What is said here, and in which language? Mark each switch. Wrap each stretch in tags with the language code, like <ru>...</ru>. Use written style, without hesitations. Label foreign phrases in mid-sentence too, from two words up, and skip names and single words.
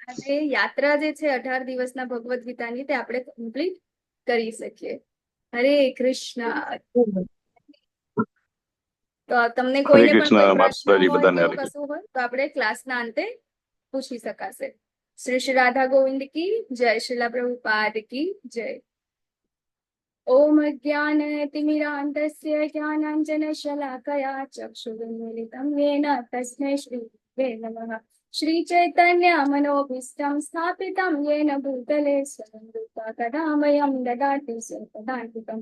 <gu>આજે યાત્રા જે છે 18 દિવસના ભગવદ્ ગીતાની, તે આપણે કમ્પ્લીટ કરી શકીએ. હરે કૃષ્ણ. તો તમને હરે કોઈને પણ કૃષ્ણ કોઈ પ્રશ્ન માતાજી, હોય કે બધાને એવું હરે કૃષ્ણ. કશું હોય તો આપણે ક્લાસના અંતે પૂછી શકાશે. શ્રી શ્રી રાધા ગોવિંદ</gu> <hi>की जय,</hi> <gu>શિલા પ્રભુપાદ</gu> <hi>की जय.</hi> <sa>ओम अज्ञानतिमिरान्धस्य ज्ञानाञ्जनशलाकया चक्षुरुन्मीलितं येन तस्मै श्रीगुरवे नमः। श्रीचैतन्यमनोभीष्टं स्थापितं येन भूतले स्वयं रूपा कदा मह्यं ददाति स्वपदान्तिकम्।</sa>